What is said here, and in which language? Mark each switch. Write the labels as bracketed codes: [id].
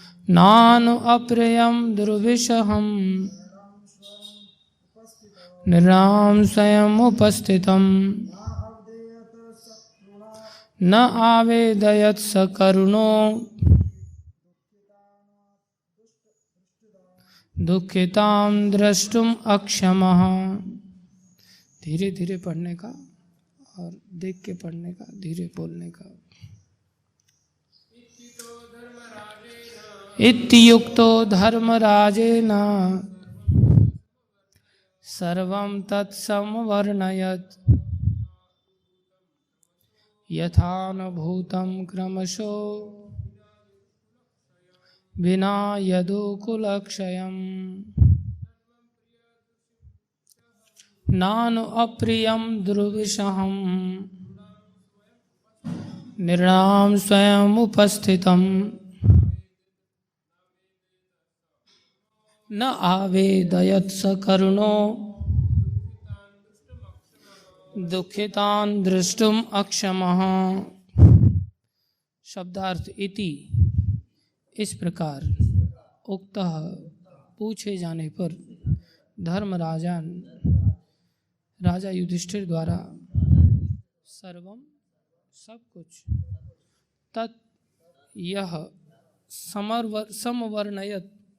[sa] नानु अप्रियं दुर्विषहम् निर्णाम स्वयं उपस्थितम् न आवेदयत् सकरुणो दुःखितां द्रष्टुम् अक्षमः। [hi] धीरे धीरे पढ़ने का और देख के पढ़ने का, धीरे बोलने का। [sa] इत्युक्तो धर्मराजेन सर्वं तत्समवर्णयत् यथानुभूतं क्रमशो विना यदुकुलक्षयम् नानु अप्रियं दुर्विषहं निर्णाम स्वयं उपस्थितम् न आवेदयत् स करुणो दुःखितान् दृष्टुम् अक्षमः। [hi] शब्दार्थ इति इस प्रकार उक्तः पूछे जाने पर धर्मराजन राजा युधिष्ठिर द्वारा सर्वम सब कुछ तत् यह समवर्णयत